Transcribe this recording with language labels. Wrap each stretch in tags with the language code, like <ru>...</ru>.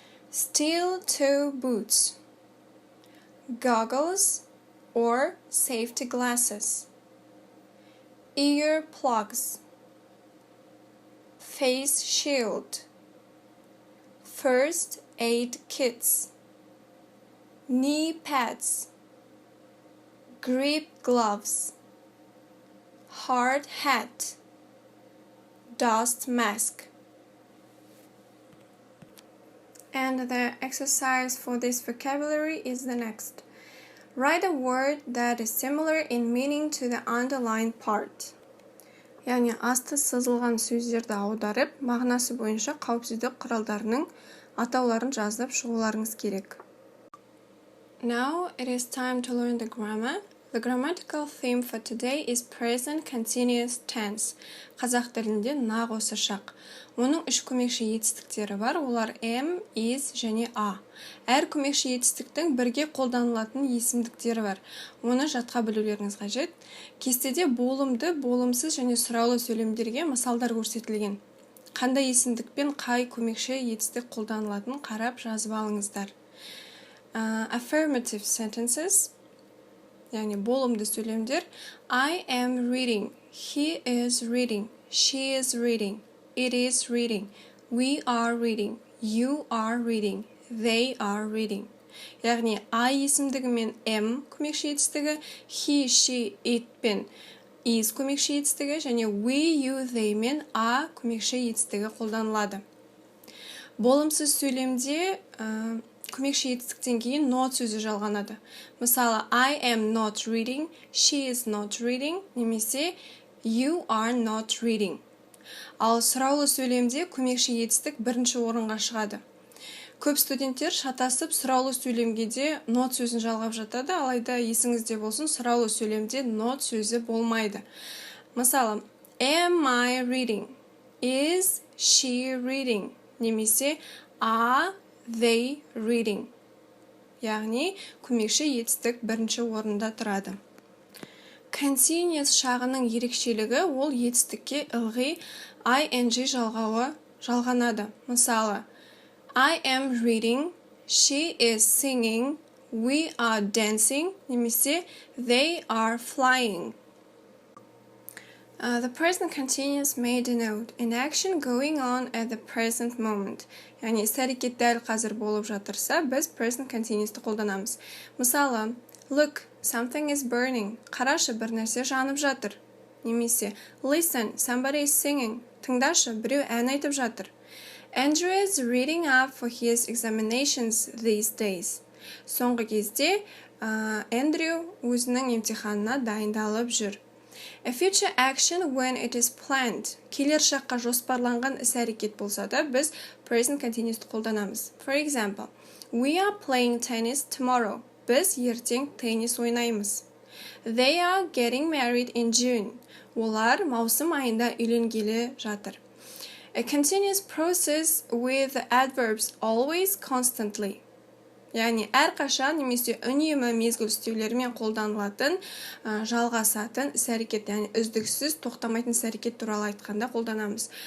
<en>Steel toe boots, goggles or safety glasses, ear plugs, face shield, first aid kits, knee pads, grip gloves, hard hat, dust mask. And the exercise for this vocabulary is the next. Write a word that is similar in meaning to the underlined part.</en> <kk>Яғни асты сызылған сөздерді аударып, мағынасы бойынша қауіпсіздік құралдарының атауларын жазып шығуларыңыз керек.</kk> <en>Now it is time to learn the grammar. The grammatical theme for today is present continuous tense.</en> <kk>Қазақ тілінде нақ осы шақ. Оның үш көмекші етістіктері бар, олар am, is және a. Әр көмекші етістіктің бірге қолданылатын есімдіктері бар. Оны жатқа білулеріңіз қажет. Кестеде болымды, болымсыз және сұраулы сөйлемдерге мысалдар көрсетілген. Қандай есімдікпен қай көмекші етістік қолданылатынын қарап жазып алыңыздар.</kk> <en>Affirmative sentences,</en> <kk>яғни болымды сөйлемдер.</kk> <en>I am reading, he is reading, she is reading, it is reading, we are reading, you are reading, they are reading.</en> <kk>Яғни I есімдігі мен am көмекші етістігі, he, she, it пен is көмекші етістігі және we, you, they мен a көмекші етістігі қолданылады. Болымсыз сөйлемде көмекші етістіктен кейін not сөзі жалғанады.</kk> <en>Мысалы, I am not reading, she is not reading, немесе you are not reading.</en> <kk>Ал сұраулы сөйлемде көмекші етістік бірінші орынға шығады. Көп студенттер шатасып сұраулы сөйлемге де not сөзін жалғап жатады, алайда есіңізде болсын, сұраулы сөйлемде not сөзі болмайды.</kk> <en>Мысалы, am I reading? Is she reading? Немесе are they reading?</en> <kk>Яғни, көмекші етістік бірінші орында тұрады. Continuous шағының ерекшелігі ол етістікке ылғи ing жалғауы жалғанады.</kk> <en>Мысалы, I am reading, she is singing, we are dancing, немесе they are flying. The present continuous may denote an action going on at the present moment.</en> <kk>Яғни, іс-әрекет дәл қазір болып жатырса, біз present continuous'ты қолданамыз.</kk> <en>Мысалы, look, something is burning.</en> <kk>Қарашы, бір нәрсе жанып жатыр.</kk> <en>Немесе, listen, somebody is singing.</en> <kk>Тыңдашы, біреу ән айтып жатыр.</kk> <en>Andrew is reading up for his examinations these days.</en> <kk>Соңғы кезде Andrew өзінің емтиханына дайындалып жүр.</kk> <en>A future action when it is planned.</en> <kk>Келер шаққа жоспарланған іс-әрекет болса да, біз present continuous қолданамыз.</kk> <en>For example, we are playing tennis tomorrow.</en> <kk>Біз ертең теннис ойнаймыз.</kk> <en>They are getting married in June.</en> <kk>Олар маусым айында үйленгелі жатыр.</kk> <en>A continuous process with the adverbs always, constantly.</en> <kk>Яғни, әрқашан немесе үнемі мезгіл істеулерімен қолданылатын, жалғасатын іс-әрекет, яғни үздіксіз тоқтамайтын іс-әрекет туралы айтқанда қолданамыз.</kk>